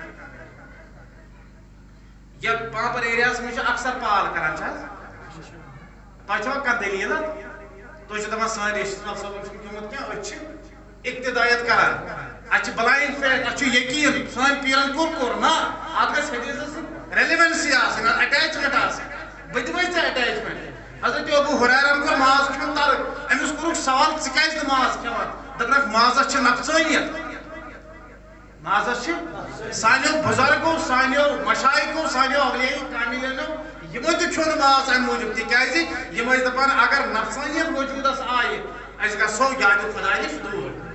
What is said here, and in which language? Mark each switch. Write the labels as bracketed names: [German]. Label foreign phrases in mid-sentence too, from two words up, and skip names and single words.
[Kashmiri] یا پامپر ایریاز میں اکثر پال کران تہ چھو کانٛہہ دلیل تُہۍ چھِو دپان سٲنۍ رشتہٕ صٲبن چھُنہٕ گوٚمُت کینٛہہ أسۍ چھِ اقتدایت کران اَتھ چھِ [English] blind faith [Kashmiri] اَتھ چھُ یقیٖن سٲنۍ پیٖرن کوٚر نا اَتھ گژھِ حدیثس سۭتۍ ریلیونسی آسٕنۍ اٹیچمنٹ آسٕنۍ بہٕ دِمے ژےٚ اٹیچمنٹ حضرت ابو ہریرہن کوٚر ماز کھیوٚن ترک أمِس کوٚرُکھ سوال ژٕ کیازِ نہٕ ماز کھٮ۪وان دوٚپنکھ مازس چھِ نفژٲنیت مازس چھِ سانیو بُزرگو سانیو مشایخو سانیو اولیاء کاملینو یمو تہِ کھیوٚو نہٕ ماز امہِ موٗجوٗب تِکیازِ یِم ٲسۍ دپان اگر نفژٲنیت وجوٗدس آیہِ أسۍ گژھو یادِ خۄداے نِش دوٗر